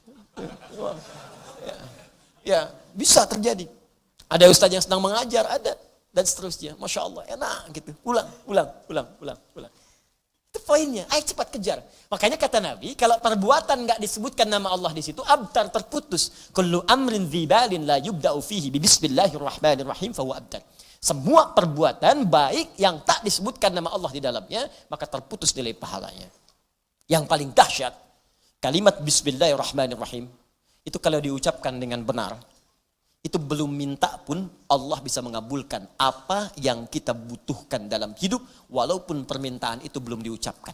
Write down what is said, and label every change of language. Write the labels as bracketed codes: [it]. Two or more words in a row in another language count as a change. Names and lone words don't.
[id] Ya, bisa terjadi. Ada ustaz yang sedang mengajar, ada. Dan seterusnya. [ar] ما شاء الله, [id] enak gitu. Ulang. Itu poinnya. Ayo cepat kejar. Makanya kata Nabi, kalau perbuatan enggak disebutkan nama Allah di situ, abtar, terputus. [ar] كل أمر ذي بال لا يبدأ فيه ببسم الله الرحمن الرحيم فهو أبتر. [id] Semua perbuatan baik yang tak disebutkan nama Allah di dalamnya, maka terputus nilai pahalanya. Yang paling dahsyat, kalimat bismillahirrahmanirrahim, itu kalau diucapkan dengan benar, itu belum minta pun Allah bisa mengabulkan apa yang kita butuhkan dalam hidup, walaupun permintaan itu belum diucapkan.